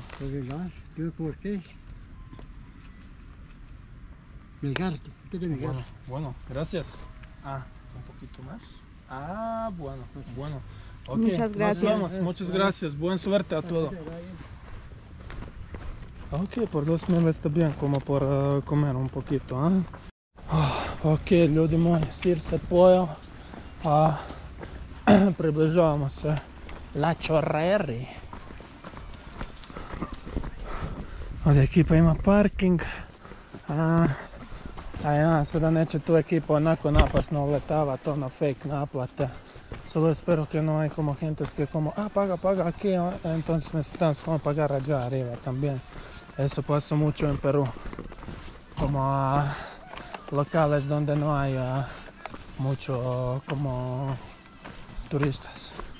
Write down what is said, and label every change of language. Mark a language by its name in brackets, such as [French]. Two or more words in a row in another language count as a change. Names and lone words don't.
[Spanish] Pues verdad, yo por qué. Megarte, usted de megar. Bueno, gracias. Ah, un poquito más. Ah, bueno. Ok, Muchas gracias. Nos vemos. Muchas gracias. Buena suerte a todos. Ok, por 2000 está bien como por comer un poquito. [Croatian] Ok, ljudi moji, sir se pojeo. Približavamo se La Chorreri. Ovdje ekipa ima parking. Ja se da neće tu ekipa onako napasno uletava to na fake naplate. [Spanish] Solo espero que no hay como gentes que como, paga aquí, entonces necesitamos como pagar allá arriba también. Eso pasa mucho en Perú. Como locales donde no hay mucho como turistas.